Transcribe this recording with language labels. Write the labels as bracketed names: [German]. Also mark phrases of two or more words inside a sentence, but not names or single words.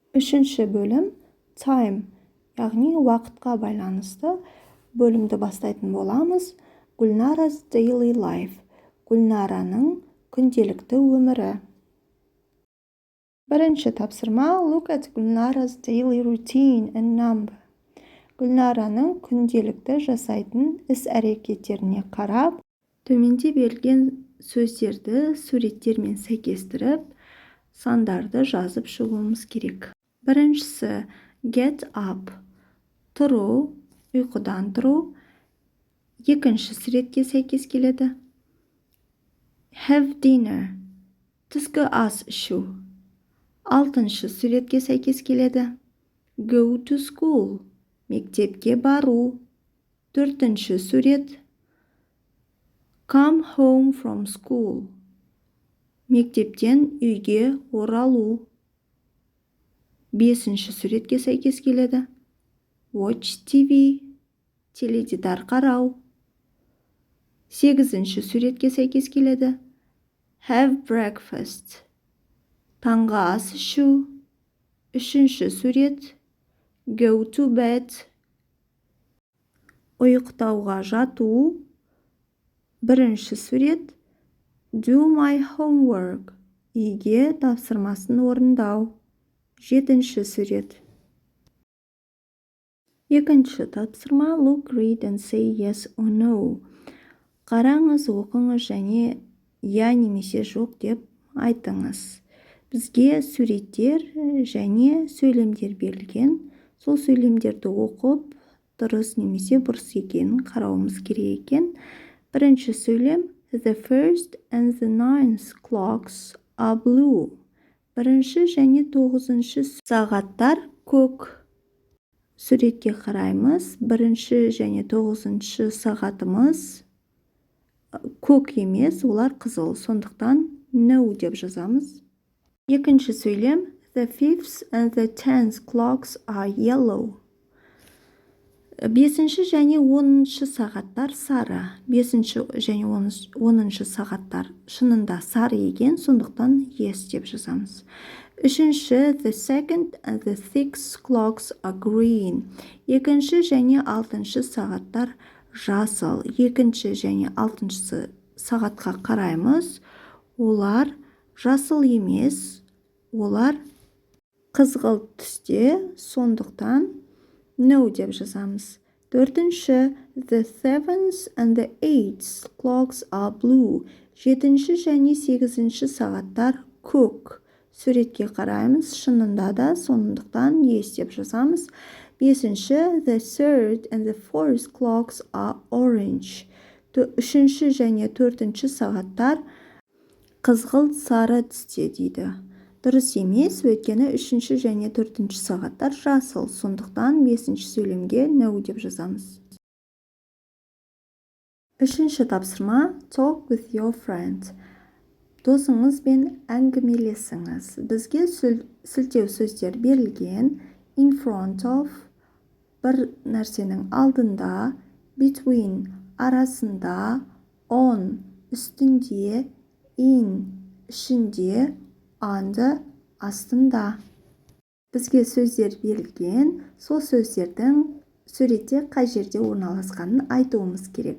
[Kazakh] Үшінші бөлім time, яғни уақытқа байланысты бөлімді бастайтын боламыз. [English] Гүлнара's daily life, [Kazakh] Гүлнараның күнделікті өмірі. Бірінші тапсырма [English] look at Gulnara's daily routine and number. [Kazakh] Гүлнараның күнделікті жасайтын іс-әрекеттеріне қарап, төменде берілген сөздерді суреттермен сәйкестіріп, сандарды жазып шығуымыз керек. [English] Біріншісі get up, [Kazakh] тұру, ұйқыдан тұру. Екінші суретке сәйкес келеді. [English] Have dinner, [Kazakh] түскі ас ішу. Алтыншы суретке сәйкес келеді. [English] Go to school, [Kazakh] мектепке бару. Төртінші сурет. [English] Come home from school, [Kazakh] мектептен үйге оралу. Бесінші суретке сәйкес келеді. [English] Watch TV, [Kazakh] теледидар қарау. Сегізінші суретке сәйкес келеді. [English] Have breakfast, [Kazakh] таңғы ас ішу. Үшінші сурет. [English] Go to bed, [Kazakh] ұйықтауға жату. Бірінші сурет. [English] Do my homework, [Kazakh] үйге тапсырмасын орындау. Жетінші сурет. Екінші тапсырма [English] look, read and say yes or no. [Kazakh] Қараңыз, оқыңыз және я немесе жоқ деп айтыңыз. Бізге суреттер және сөйлемдер берілген. Сол сөйлемдерді оқып, дұрыс немесе бұрыс екенін қарауымыз керек екен. Бірінші сөйлем [English] the first and the ninth clocks are blue. [Kazakh] Бірінші және 9-шы сағаттар көк. Суретке қараймыз. Бірінші және 9-шы сағатымыз көк емес, олар қызыл. Сондықтан no деп жазамыз. Екінші сөйлем [English] the 5th and the 10th clocks are yellow. [Kazakh] 5-ші және 10-шы сағаттар сары. 5-ші және 10-шы сағаттар шынында сары екен, сондықтан yes деп жазамыз. [English] Үшінші the 2nd and the 6th clocks are green. [Kazakh] 2-ші және 6-шы сағаттар жасыл. 2-ші және 6-шы сағатқа қараймыз. Олар жасыл емес, олар қызғылт түсте, сондықтан no деп жазамыз. [English] 4-ші the 7th and the 8th clocks are blue. [Kazakh] 7-ші және 8-ші сағаттар көк. Суретке қараймыз, шынында да, сондықтан yes деп жазамыз. [English] 5-ші the 3rd and the 4th clocks are orange. [Kazakh] 3-ші және 4-ші сағаттар қызғылт сары түсте дейді. Дұрыс емес, өйткені 3-ші және 4-ші сағаттар жасыл, сондықтан 5-ші сөйлемге no деп жазамыз. Үшінші тапсырма [English] talk with your friend. [Kazakh] Досыңызбен әңгімелесіңіз. Бізге сілтеу сөздер берілген. [English] In front of, [Kazakh] бір нәрсенің алдында. Between, арасында. On, үстінде. In, ішінде. Under, астында. Бізге сөздер берілген. Сол сөздердің суретте қай жерде орналасқанын айтуымыз керек.